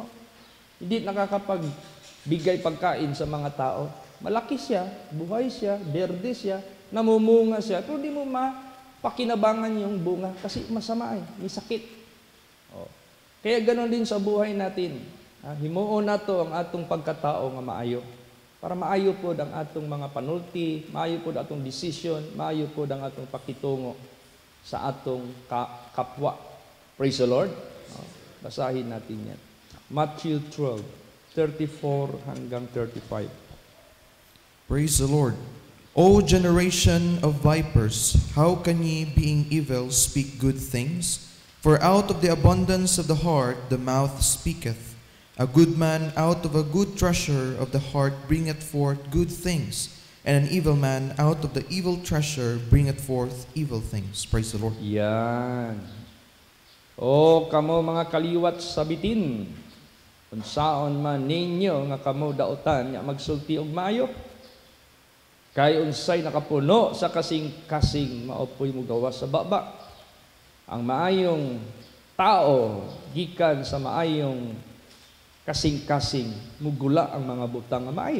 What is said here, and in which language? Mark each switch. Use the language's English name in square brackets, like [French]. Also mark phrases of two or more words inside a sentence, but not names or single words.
[Filipino] Hindi nakakapagbigay pagkain sa mga tao. Malaki siya, buhay siya, berde siya, namumunga siya, pero di mo mapakinabangan yung bunga kasi masama may sakit. Kaya ganoon din sa buhay natin. [Cebuano] Himuon nato ang atong pagkatao nga maayo. Para maayo po ang atong mga panulti, maayo po ang atong decision, maayo po ang atong pakitungo sa atong kapwa. [English] Praise the Lord. [Filipino] Basahin natin yan. Matthew 12:34 hanggang 35. [English] Praise the Lord. O generation of vipers, how can ye, being evil, speak good things? For out of the abundance of the heart the mouth speaketh. A good man out of a good treasure of the heart bringeth forth good things, and an evil man out of the evil treasure bringeth forth evil things. Praise the Lord. [Filipino] Yan. [Cebuano] O kamo mga kaliwat sabitin, unsaon man ninyo nga kamo dautan nga magsulti og maayo. Kay unsay nakapuno sa kasing-kasing maopoy mo gawas sa baba. Ang maayong tao gikan sa maayong kasing-kasing mugula ang mga butang nga maayo.